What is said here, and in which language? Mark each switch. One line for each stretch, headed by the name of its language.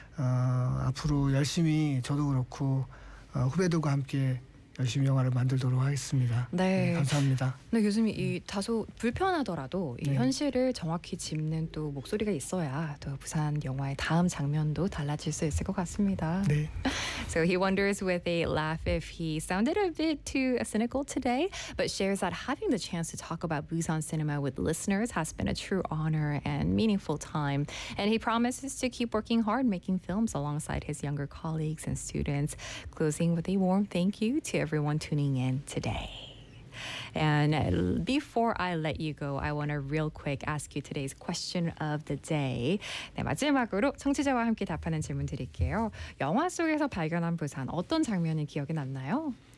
Korean: 앞으로 열심히 저도 그렇고 후배들과 함께 열심히 영화를 만들도록 하겠습니다. 네. 네, 감사합니다. 네, 교수님 이 다소 불편하더라도 이 네. 현실을 정확히 짚는 또 목소리가 있어야 또 부산 영화의 다음 장면도 달라질 수 있을 것 같습니다. 네.
English: So he wonders with a laugh if he sounded a bit too cynical today, but shares that having the chance to talk about Busan cinema with listeners has been a true honor and meaningful time. And he promises to keep working hard making films alongside his younger colleagues and students, closing with a warm thank you to everyone tuning in today. And before I let you go, I want to real quick ask you today's question of the day.
Korean: 네, 마지막으로 청취자와 함께 답하는 질문 드릴게요. 영화 속에서 발견한 부산, 어떤 장면이 기억에 남나요?